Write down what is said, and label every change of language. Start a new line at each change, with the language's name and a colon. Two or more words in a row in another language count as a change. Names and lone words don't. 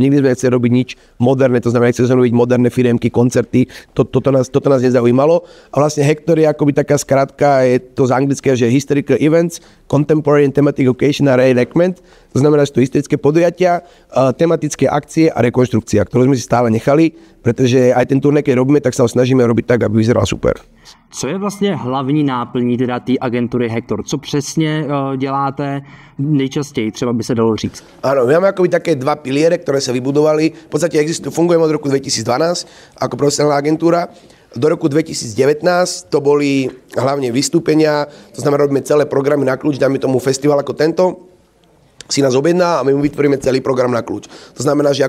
Slovak: Nikdy sme nechceli robiť nič moderné, to znamená, nechceli sme robiť moderné firemky, koncerty, toto nás nezaujímalo. A vlastne Hector je akoby taká skratka, je to z anglického, že
English: Historical Events, Contemporary and Thematic Occasion
Slovak: a Reenactment. To znamená, že to historické podujatia, tematické akcie a rekonštrukcia, ktorú sme si stále nechali, pretože aj ten turné, keď robíme, tak sa ho snažíme robiť tak, aby vyzeral super.
Czech: Co je vlastně hlavní náplní teda té agentury Hector? Co přesně děláte nejčastěji, třeba by se dalo říct?
Slovak: Áno, my máme akoby také dva piliere, ktoré sa vybudovali. V podstate fungujeme od roku 2012 ako profesionálna agentúra. Do roku 2019 to boli hlavne vystúpenia, to znamená, robíme celé programy na kľúč, dáme tomu festival ako tento, si nás objedná a my mu vytvoríme celý program na kľúč.